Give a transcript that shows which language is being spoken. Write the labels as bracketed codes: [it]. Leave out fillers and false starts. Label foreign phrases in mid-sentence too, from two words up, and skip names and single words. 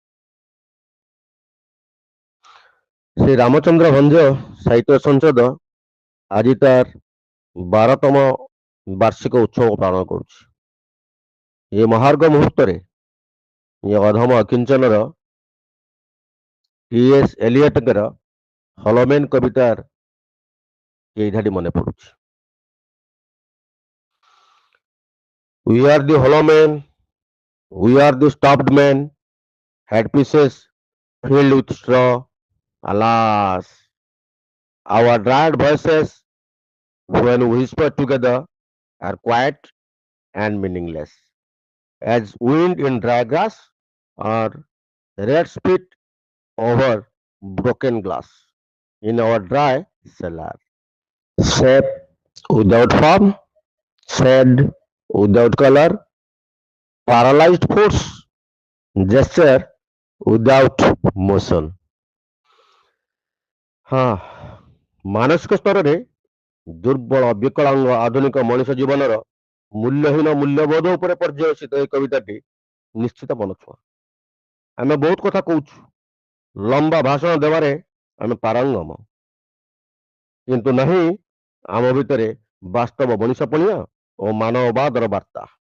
[or] ଶ୍ରୀ ରାମଚନ୍ଦ୍ର ଭଞ୍ଜ ସାହିତ୍ୟ ସଂସଦ ଆଜି ତାର 12ତମ ବାର୍ଷିକ ଉତ୍ସବ ପାଳନ କରୁଛି। ଏ ମହାର୍ଘ ମୁହୂର୍ତ୍ତରେ ଏ ଅଧମ ଅକିଞ୍ଚନର ଟି.ଏସ୍. ଏଲିୟଟଙ୍କର ହଲୋମେନ୍ କବିତାର ଏଇ ଧାଡ଼ି ମନେ ପଡୁଛି। [en] We are the hollow men, we are the stopped men, headpieces filled with straw. Alas, our dried voices, when we whisper together, are quiet and meaningless, as wind in dry grass or red spit over broken glass in our dry cellar. Shape without form, shade without color, paralyzed force, gesture without motion. [or] ହଁ, ମାନସିକ ସ୍ତରରେ ଦୁର୍ବଳ ବିକଳାଙ୍ଗ ଆଧୁନିକ ମଣିଷ ଜୀବନର ମୂଲ୍ୟହୀନ ମୂଲ୍ୟବୋଧ ଉପରେ ପର୍ଯ୍ୟବେସିତ ଏହି କବିତାଟି ନିଶ୍ଚିତ ମନଛୁଆଁ। ଆମେ ବହୁତ କଥା କହୁଛୁ, ଲମ୍ବା ଭାଷଣ ଦେବାରେ ଆମେ ପାରଙ୍ଗମ, କିନ୍ତୁ ନାହିଁ ଆମ ଭିତରେ ବାସ୍ତବ ମଣିଷପଣିଆ ଓ ମାନବବାଦର ବାର୍ତ୍ତା।